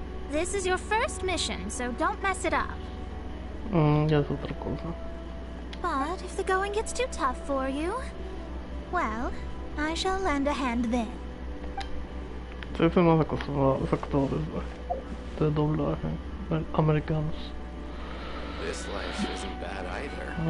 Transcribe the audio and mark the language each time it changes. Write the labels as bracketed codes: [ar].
[en] This is your first mission, so don't mess it up. [es] Ya es otra cosa. [en] But if the going gets too tough for you, well, I shall lend a hand then. [es] Sí, estoy más acostumbrado a los actores de doblaje americanos. [en] This life isn't bad either.